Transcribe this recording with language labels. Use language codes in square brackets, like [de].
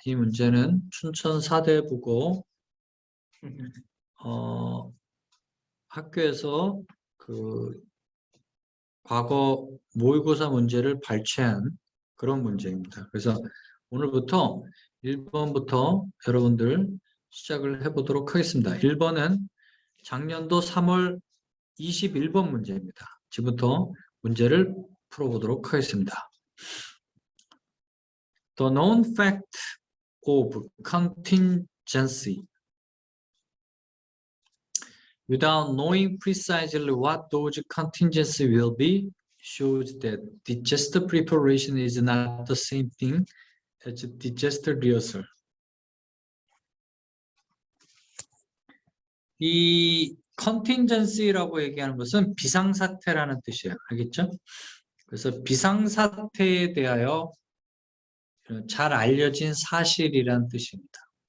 [ko] 이 문제는 춘천 사대부고 학교에서 과거 모의고사 문제를 발췌한 그런 문제입니다. 그래서 오늘부터 1번부터 여러분들 시작을 해보도록 하겠습니다. 1번은 작년도 3월 21번 문제입니다. 지금부터 문제를 풀어보도록 하겠습니다. [en] The known fact of contingency. Without knowing precisely what those contingencies will be, shows that disaster preparation is not the same thing as disaster rehearsal. [ko] 이 contingency라고 얘기하는 것은 비상사태라는 뜻이에요. 알겠죠? 그래서 비상사태에 대하여 잘 알려진 사실이란 뜻입니다.